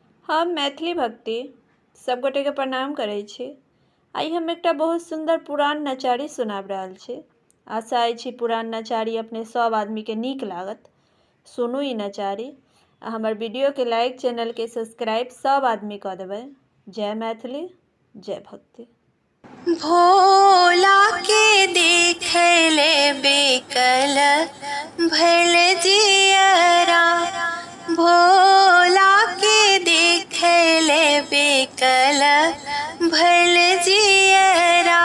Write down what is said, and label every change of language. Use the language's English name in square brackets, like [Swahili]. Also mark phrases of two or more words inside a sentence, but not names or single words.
[Maithili] हम मैथिली भक्ति सब गोटे के प्रणाम करै छी। आई हम एकटा बहुत सुंदर पुरान नचारी सुनाब रहल छी। आशा अछि पुरान नचारी अपने सब आदमी के नीक लागत। सुनू ई नचारी आ हमर वीडियो के लाइक, चैनल के सब्सक्राइब सब आदमी कर देबै। जय मैथिली, जय भक्ति। भोला के देखे ले बेकल भल जियरा, भोला के देखे ले बेकल भल जियरा।